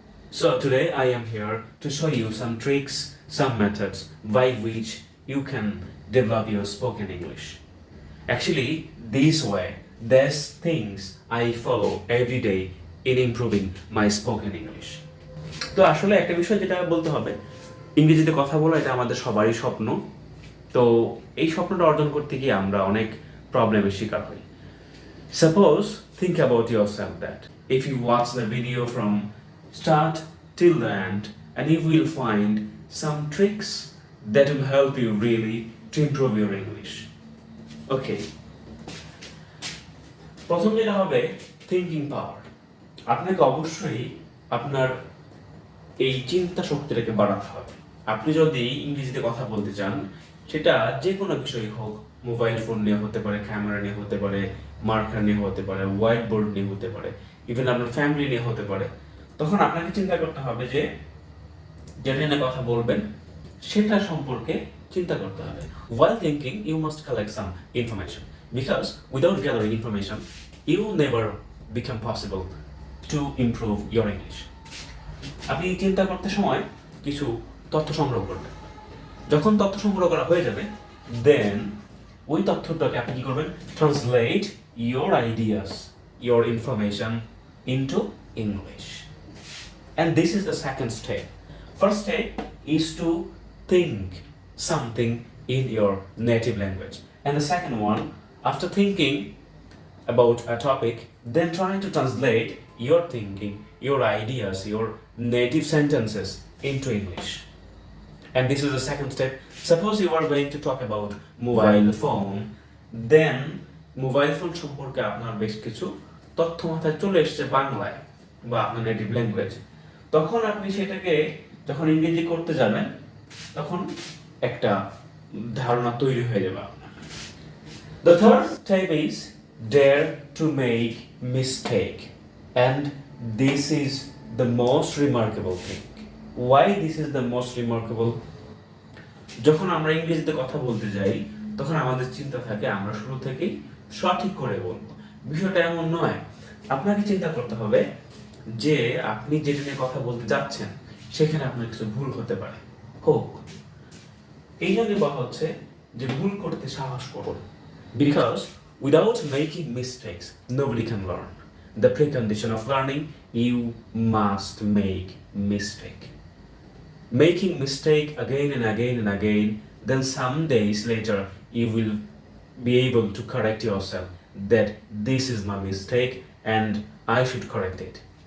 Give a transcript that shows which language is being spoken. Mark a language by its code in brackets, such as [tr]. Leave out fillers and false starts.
[en] So today I am here to show you some tricks, some methods by which you can develop your spoken English. Actually, these things I follow every day in improving my spoken English. [bn] তো আসলে একটা বিষয় যেটা বলতে হবে, ইংরেজিতে কথা বলা এটা আমাদের সবারই স্বপ্ন। তো এই স্বপ্নটা অর্জন করতে গিয়ে আমরা অনেক প্রবলেমের শিকার হই। [en] Suppose think about yourself that if you watch the video from start till the end, and you will find some tricks that will help you really to improve your English. Okay. [bn] প্রথম যেটা হবে thinking পাওয়ার। আপনাকে অবশ্যই আপনার এই চিন্তা শক্তিটাকে বাড়াতে হবে। আপনি যদি ইংরেজিতে কথা বলতে চান, সেটা যে কোনো বিষয় হোক, মোবাইল ফোন নিয়ে হতে পারে, ক্যামেরা নিয়ে হতে পারে, মার্কার নিয়ে হতে পারে, হোয়াইট বোর্ড নিয়ে হতে পারে, ইভেন আপনার ফ্যামিলি নিয়ে হতে পারে, তখন আপনাকে চিন্তা করতে হবে যে যেটা নিয়ে কথা বলবেন সেটা সম্পর্কে চিন্তা করতে হবে। [en] While thinking, you must collect some information because without gathering information, you will never become possible to improve your English. [bn] আপনি চিন্তা করতে সময় কিছু তথ্য সংগ্রহ করবেন। যখন তথ্য সংগ্রহ করা হয়ে যাবে, then ওই তথ্যটাকে আপনি কি করবেন? [en] Translate your ideas, your information into English. And this is the second step. First step is to think something in your native language. And the second one, after thinking about a topic, then try to translate your thinking, your ideas, your native sentences into English. And this is the second step. Suppose you are going to talk about mobile phone, then mobile phone [bn] সম্পর্কে আপনার বেশ কিছু তথ্য মাথায় চলে এসেছে বাংলায় বা আপনার নেটিভ ল্যাঙ্গুয়েজ। তখন আপনি সেটাকে যখন ইংরেজি করতে যাবেন, তখন একটা ধারণা তৈরি হয়ে যাবে আপনার। [en] The third step is dare to make mistake, and this is the most remarkable thing. Why this is the most remarkable? [bn] যখন আমরা ইংরেজিতে কথা বলতে যাই, তখন আমাদের চিন্তা থাকে আমরা শুরু থেকেই সঠিক করে বলবো। বিষয়টা এমন নয়। আপনাকে চিন্তা করতে হবে যে আপনি যেটা নিয়ে কথা বলতে যাচ্ছেন সেখানে আপনার কিছু ভুল হতে পারে, হোক। এই জন্য বলা হচ্ছে যে ভুল করতে সাহস করুন। [en] Because without making mistakes, nobody can learn. The precondition of learning, you must make mistake. Making mistake again and again and again, then some days later you will be able to correct yourself that this is my mistake and I should correct it.